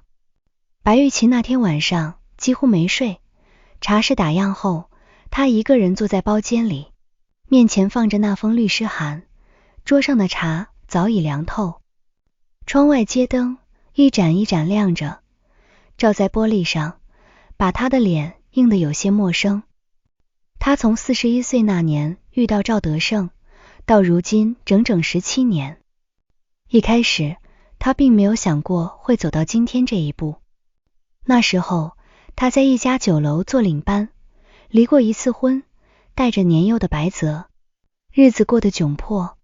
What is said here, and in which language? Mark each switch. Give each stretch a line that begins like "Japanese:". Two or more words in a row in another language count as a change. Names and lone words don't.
Chinese: 白玉琴那天晚上幾乎沒睡，茶室打烊後，她一個人坐在包間裡，面前放着那封律師函，桌上的茶早已涼透。窗外街燈一盞一盞亮着，照在玻璃上，把她的臉映得有些陌生。她從41 歲那年遇到趙德勝，到如今整整17年。一開始，她並沒有想過會走到今天這一步。那時候，她在一家酒樓做領班，離過一次婚，帶着年幼的白澤，日子過得窘迫。